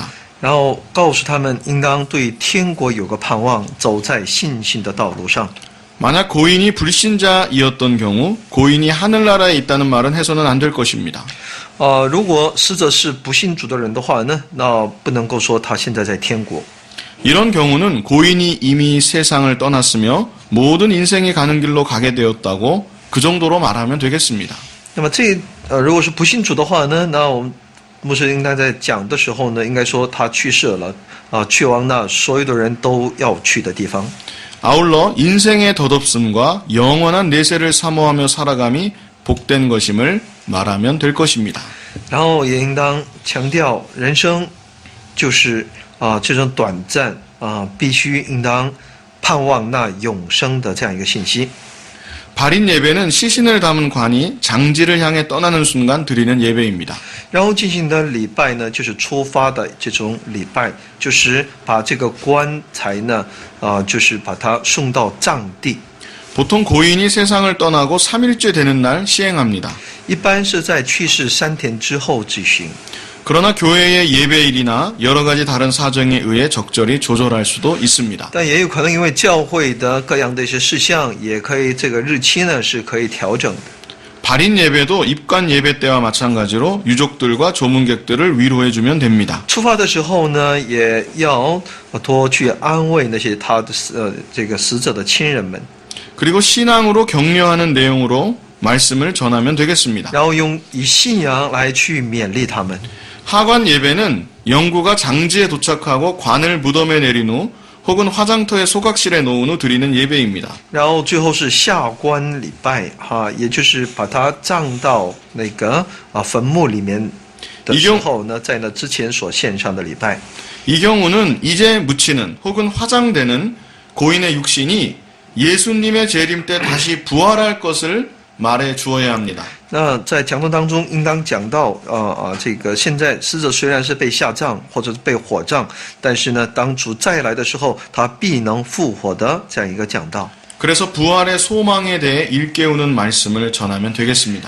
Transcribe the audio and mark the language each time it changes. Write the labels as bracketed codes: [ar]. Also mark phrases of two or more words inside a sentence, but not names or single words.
[zh] 然后告诉他们，应当对天国有个盼望，走在信心的道路上。 [ko] 만약 고인이 불신자이었던 경우 고인이 하늘나라에 있다는 말은 해서는 안 될 것입니다. [zh] 如果死者是不信主的人的话呢，那不能够说他现在在天国。 [ko] 이런 경우는 고인이 이미 세상을 떠났으며 모든 인생이 가는 길로 가게 되었다고 그 정도로 말하면 되겠습니다. [zh] 那么如果是不信主的话呢，那我们牧师应该在讲的时候呢，应该说他去世了去往那所有的人都要去的地方。 [ko] 아울러 인생의 덧없음과 영원한 내세를 사모하며 살아감이 복된 것임을 말하면 될 것입니다. [zh] 然后也应当强调，人生就是这种短暂必须应当盼望那永生的这样一个信息。 [ko] 발인 예배는 시신을 담은 관이 장지를 향해 떠나는 순간 드리는 예배입니다. [zh] 然后进行的礼拜呢，就是出发的这种礼拜，就是把这个棺材呢，就是把它送到葬地。 [ko] 보통 고인이 세상을 떠나고 3일째 되는 날 시행합니다. [zh] 一般是在去世3天之后举行。 [ko] 그러나 교회의 예배일이나 여러 가지 다른 사정에 의해 적절히 조절할 수도 있습니다. [zh] 但也有可能因为教会的各样的一些事项，也可以这个日期呢是可以调整的。 [ko] 발인 예배도 입관 예배 때와 마찬가지로 유족들과 조문객들을 위로해 주면 됩니다. [zh] 出发的时候呢，也要多去安慰那些他的这个死者的亲人们， [ko] 그리고 신앙으로 격려하는 내용으로 말씀을 전하면 되겠습니다. [zh] 然后以信仰来去勉励他们。 [ko] 하관 예배는 영구가 장지에 도착하고 관을 무덤에 내린 후 혹은 화장터의 소각실에 놓은 후 드리는 예배입니다. [zh] 然后最后是下棺礼拜也就是把它葬到那个坟墓里面的时候呢，在那之前所献上的礼拜。 [ko] 이 경우는 이제 묻히는 혹은 화장되는 고인의 육신이 예수님의 재림 때 다시 부활할 것을 말해 주어야 합니다. [zh] 那在讲道当中，应当讲到这个现在死者虽然是被下葬或者是被火葬，但是呢，当主再来的时候，他必能复活的这样一个讲道。 [ko] 그래서 부활의 소망에 대해 일깨우는 말씀을 전하면 되겠습니다.